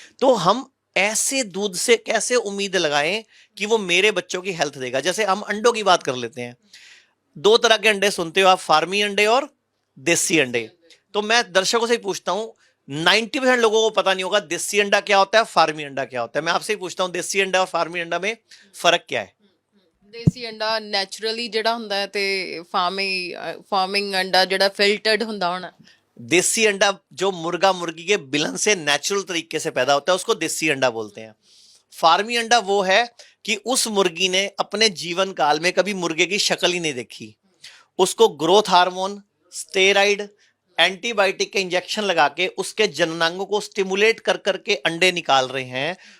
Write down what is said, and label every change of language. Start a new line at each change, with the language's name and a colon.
Hindi: तो हम ऐसे दूध से कैसे उम्मीद लगाएं कि वो मेरे बच्चों की हेल्थ देगा? जैसे हम अंडों की बात कर लेते हैं, 2 तरह के अंडे सुनते हो आप, फार्मी अंडे और देसी अंडे। तो मैं दर्शकों से ही पूछता हूं, 90% लोगों को पता नहीं होगा देसी अंडा क्या होता है, फार्मी अंडा क्या होता है। मैं आपसे ही पूछता हूं, देसी अंडा और फार्मी अंडा में फर्क क्या है?
Punjabi: ਦੇਸੀ ਅੰਡਾ ਨੈਚੁਰਲੀ ਜਿਹੜਾ ਹੁੰਦਾ ਹੈ, ਤੇ ਫਾਰਮਿੰਗ ਅੰਡਾ ਜਿਹੜਾ ਫਿਲਟਰਡ ਹੁੰਦਾ ਹੋਣਾ।
Hindi: देसी अंडा जो मुर्गा मुर्गी के बिलन से नेचुरल तरीके से पैदा होता है, उसको देसी अंडा बोलते हैं। फार्मी अंडा वो है कि उस मुर्गी ने अपने जीवन काल में कभी मुर्गे की शक्ल ही नहीं देखी, उसको ग्रोथ हार्मोन, स्टेरॉइड, एंटीबायोटिक के इंजेक्शन लगा के उसके जननांगों को स्टिमुलेट कर करके अंडे निकाल रहे हैं।